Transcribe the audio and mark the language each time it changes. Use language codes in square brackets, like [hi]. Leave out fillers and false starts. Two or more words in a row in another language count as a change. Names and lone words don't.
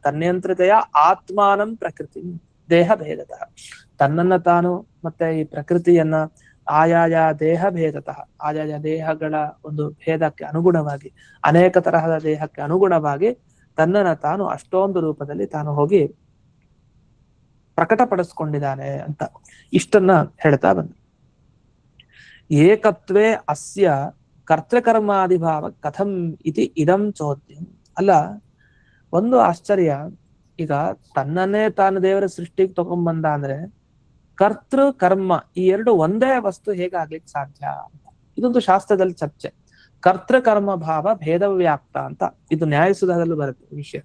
[sa] ತನ್ನಿಯಂತ್ರಿತೆಯ ಆತ್ಮಾನಂ ಪ್ರಕೃತಿ ದೇಹ ಭೇದತಃ, [kn] ತನ್ನನ್ನ ತಾನು ಮತ್ತೆ ಈ ಪ್ರಕೃತಿಯನ್ನ ಆಯಾಯ [sa] ದೇಹ ಭೇದತಃ, [kn] ಆಯಾಯ ದೇಹಗಳ ಒಂದು ಭೇದಕ್ಕೆ ಅನುಗುಣವಾಗಿ, ಅನೇಕ ತರಹದ ದೇಹಕ್ಕೆ ಅನುಗುಣವಾಗಿ ತನ್ನನ್ನ ತಾನು ಅಷ್ಟೊಂದು ರೂಪದಲ್ಲಿ ತಾನು ಹೋಗಿ ಪ್ರಕಟಪಡಿಸ್ಕೊಂಡಿದ್ದಾನೆ ಅಂತ ಇಷ್ಟನ್ನ ಹೇಳ್ತಾ ಬಂದ. [sa] ಏಕತ್ವೇ ಅಸ್ಯ ಕರ್ತೃಕರ್ಮಾದಿಭಾವ ಕಥಂ ಇತಿ ಇದಂ ಚೋದ್ಯಂ. [kn] ಅಲ್ಲ, ಒಂದು ಆಶ್ಚರ್ಯ, ಈಗ ತನ್ನನ್ನೇ ತಾನು ದೇವರ ಸೃಷ್ಟಿಗೆ ತಗೊಂಡ್ಬಂದ ಅಂದ್ರೆ ಕರ್ತೃ ಕರ್ಮ ಈ ಎರಡು ಒಂದೇ ವಸ್ತು ಹೇಗಾಗ್ಲಿಕ್ಕೆ ಸಾಧ್ಯ ಅಂತ ಇದೊಂದು ಶಾಸ್ತ್ರದಲ್ಲಿ ಚರ್ಚೆ. [sa] ಕರ್ತೃಕರ್ಮ ಭಾವ ಭೇದವ್ಯಾಪ್ತ [kn] ಅಂತ ಇದು ನ್ಯಾಯಸುಧದಲ್ಲೂ ಬರುತ್ತೆ ವಿಷಯ.